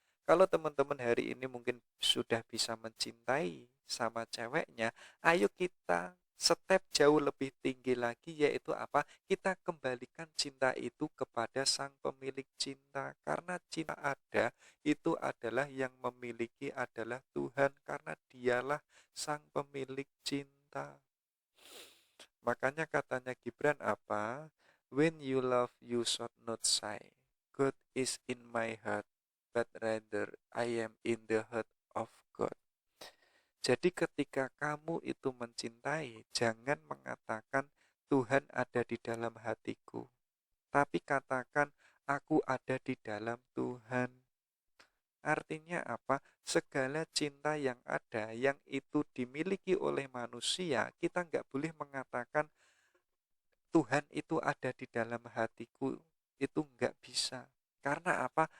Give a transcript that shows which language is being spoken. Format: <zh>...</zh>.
<id>Kalau teman-teman hari ini mungkin sudah bisa mencintai sama ceweknya, ayo kita step jauh lebih tinggi lagi, yaitu apa? Kita kembalikan cinta itu kepada sang pemilik cinta. Karena cinta ada, itu adalah yang memiliki adalah Tuhan, karena dialah sang pemilik cinta. Makanya katanya Gibran apa?</id> <en>When you love, you should not sigh. God is in my heart, but rather I am in the heart of God.</en> <id>Jadi ketika kamu itu mencintai, jangan mengatakan Tuhan ada di dalam hatiku, tapi katakan aku ada di dalam Tuhan. Artinya apa? Segala cinta yang ada, yang itu dimiliki oleh manusia, kita nggak boleh mengatakan Tuhan itu ada di dalam hatiku, itu nggak bisa. Karena apa?</id>